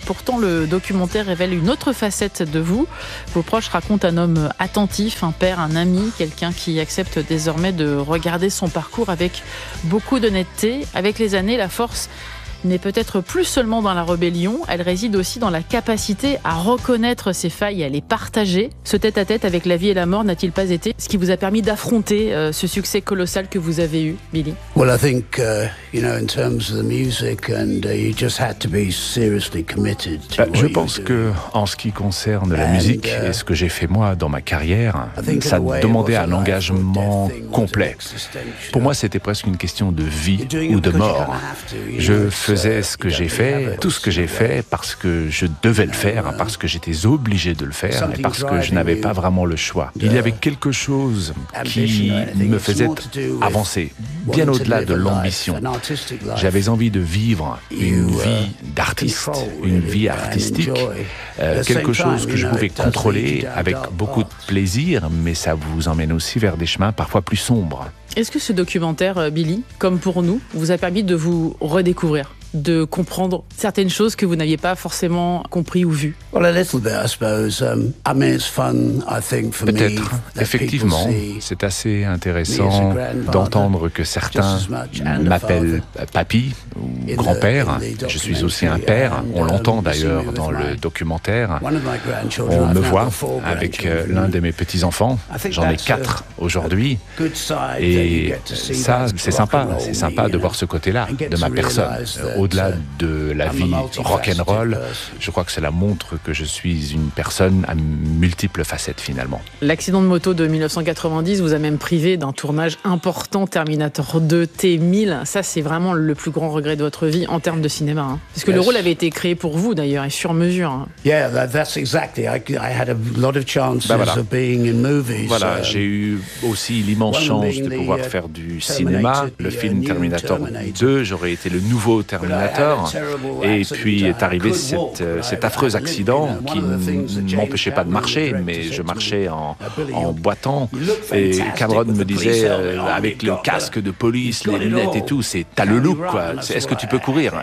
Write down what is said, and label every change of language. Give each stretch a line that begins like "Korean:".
French: Pourtant, le documentaire révèle une autre facette de vous. Vos proches racontent un homme attentif, un père, un ami, quelqu'un qui accepte désormais de regarder son parcours avec beaucoup d'honnêteté. Avec les années, la force n'est peut-être plus seulement dans la rébellion, elle réside aussi dans la capacité à reconnaître ses failles et à les partager. Ce tête-à-tête avec la vie et la mort n'a-t-il pas été ce qui vous a permis d'affronter ce succès colossal que vous avez eu, Billy ?
English: Well, I think, you know, in terms of the music, and you just had to be seriously committed to what
French: Je pense que, en ce qui concerne la musique et ce que j'ai fait moi dans ma carrière, ça demandait un engagement complet. Pour moi, c'était presque une question de vie ou de mort. Je faisais ce que j'ai fait, tout ce que j'ai fait, parce que je devais le faire, parce que j'étais obligé de le faire, et parce que je n'avais pas vraiment le choix. Il y avait quelque chose qui me faisait avancer, bien au-delà de l'ambition. J'avais envie de vivre une vie d'artiste, une vie artistique, quelque chose que je pouvais contrôler avec beaucoup de plaisir, mais ça vous emmène aussi vers des chemins parfois plus sombres. Est-ce que ce documentaire, Billy, comme pour nous, vous a permis de vous redécouvrir, de comprendre certaines choses que vous n'aviez pas forcément compris ou vues ?
English: Well, a little bit, I suppose. I mean, it's fun, I think, for
French: Peut-être.
English: Me.
French: Peut-être, effectivement, c'est assez intéressant d'entendre que certains m'appellent papy ou grand-père. Je suis aussi un père, on l'entend d'ailleurs dans le documentaire. On me voit avec l'un de mes petits-enfants, j'en ai quatre aujourd'hui. Et ça, c'est sympa de voir ce côté-là de ma personne. Au-delà de la vie rock'n'roll, je crois que cela montre que je suis une personne à multiples facettes finalement. L'accident de moto de 1990 vous a même privé d'un tournage important, Terminator 2 T-1000. Ça, c'est vraiment le plus grand regret de votre vie en termes de cinéma. Hein. Parce que le rôle avait été créé pour vous d'ailleurs, et sur mesure. Hein.
English: Yeah, that's exactly. I had a lot of chances of being in movies.
French: Voilà, j'ai eu aussi l'immense chance de pouvoir faire du cinéma. Le film Terminator 2, j'aurais été le nouveau Terminator, et puis est arrivé cet affreux accident qui ne m'empêchait pas de marcher, mais je marchais en boitant, et Cameron me disait, avec le casque de police, les lunettes et tout, c'est t'as le look, quoi. Est-ce que tu peux courir ?